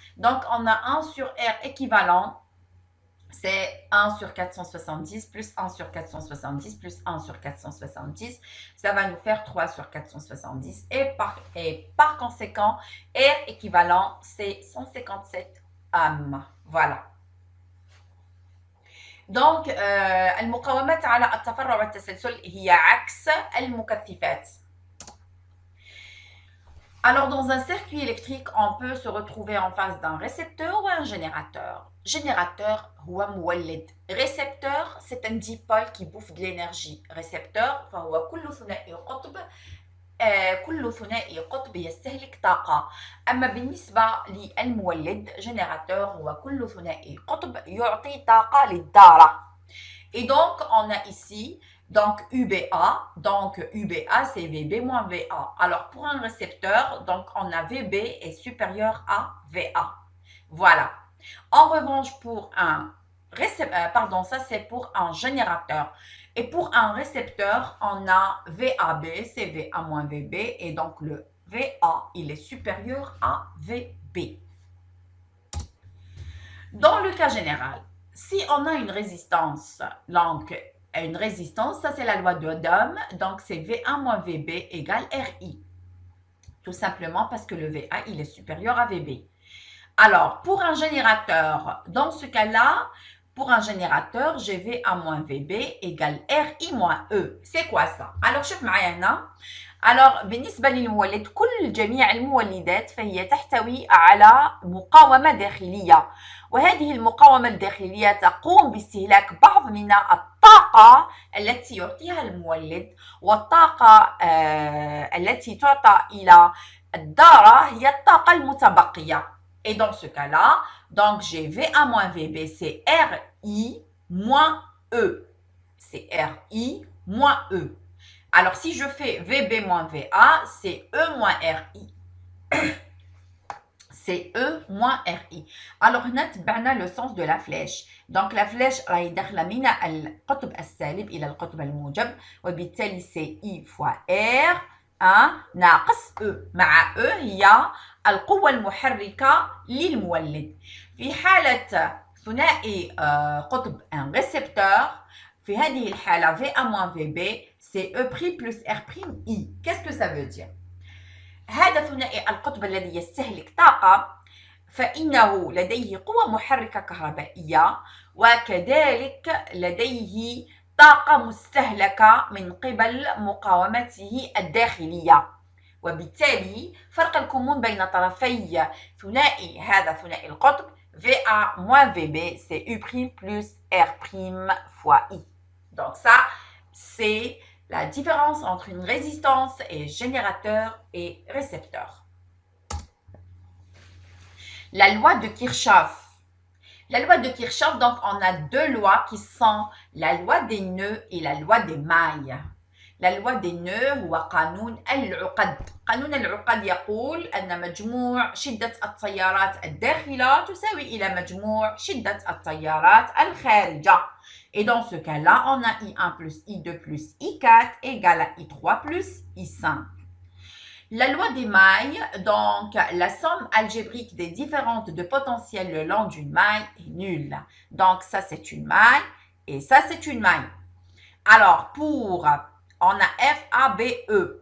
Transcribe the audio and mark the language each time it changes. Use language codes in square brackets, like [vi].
[fr] Donc, on a 1 sur R équivalent. C'est 1 sur 470 plus 1 sur 470 plus 1 sur 470. Ça va nous faire 3 sur 470. Et par conséquent, R équivalent, c'est 157 ohms. Voilà. [ar] Donc, المقاومات على التفرع والتسلسل هي عكس المكثفات. [fr] Alors, dans un circuit électrique, on peut se retrouver en face d'un récepteur ou un générateur. [ar] Générateur, هو مولد. [fr] Récepteur, c'est un dipôle qui bouffe de l'énergie. [ar] Récepteur, فهو كل ثنائي قطب كل ثنائي قطب يستهلك طاقة. أما بالنسبة للمولد générateur هو كل ثنائي قطب يعطي طاقة للدارة. [fr] Et donc, on a ici donc UBA. Donc, UBA, c'est VB moins VA. Alors, pour un récepteur, donc on a VB est supérieur à VA. Voilà. En revanche, pour un récepteur, pardon, ça c'est pour un générateur. Et pour un récepteur, on a VAB, c'est VA moins VB. Et donc, le VA, il est supérieur à VB. Dans le cas général, si on a une résistance, donc une résistance, ça c'est la loi de d'Ohm, donc c'est V1 moins VB égale RI. Tout simplement parce que le VA, il est supérieur à VB. Alors, pour un générateur, dans ce cas-là, pour un générateur, j'ai VA moins VB égale RI moins E. C'est quoi ça? [ar] Alors, شوف معايا هنا. Alors, بالنسبة للمولد، كل جميع المولدات فهي تحتوي على مقاومة داخلية. وهذه المقاومة الداخلية تقوم باستهلاك بعض من الطاقة التي يعطيها المولد، والطاقة التي تعطى إلى الدارة هي الطاقة المتبقية. [fr] Et dans ce cas-là, donc j'ai VA moins VB, c'est RI moins E. C'est RI moins E. Alors, si je fais VB moins VA, c'est E moins RI. C'est E moins RI. Alors, [ar] هنا تبعنا [fr] le sens de la flèche. Donc, la flèche [ar] راهي داخلة من القطب السالب إلى القطب الموجب، وبالتالي [fr] c'est I fois R [ar] ناقص E. مع E هي القوة المحركة للمولد. في حالة ثنائي قطب [fr] un récepteur، [ar] في هذه الحالة [fr] VA moins VB c'est E' plus R'I. Qu'est-ce que ça veut dire? [ar] هذا ثنائي القطب الذي يستهلك طاقة فإنه لديه قوة محركة كهربائية، وكذلك لديه طاقة مستهلكة من قبل مقاومته الداخلية. وبالتالي فرق الكمون بين طرفي ثنائي هذا ثنائي القطب [fr] VA moins VB c'est U' plus R' fois I. Donc ça, c'est la différence entre une résistance et générateur et récepteur. La loi de Kirchhoff. La loi de Kirchhoff, donc on a deux lois qui sont la loi des nœuds et la loi des mailles. La loi des nœuds [ar] هو قانون العقد. قانون العقد يقول أن مجموع شدة التيارات الداخلة تساوي إلى مجموع شدة التيارات الخارجة. [fr] Et dans ce cas-là, on a I1 plus I2 plus I4 égale à I3 plus I5. La loi des mailles, donc la somme algébrique des différentes de potentiel le long d'une maille est nulle. Donc ça c'est une maille et ça c'est une maille. Alors pour, on a F, A, B, E.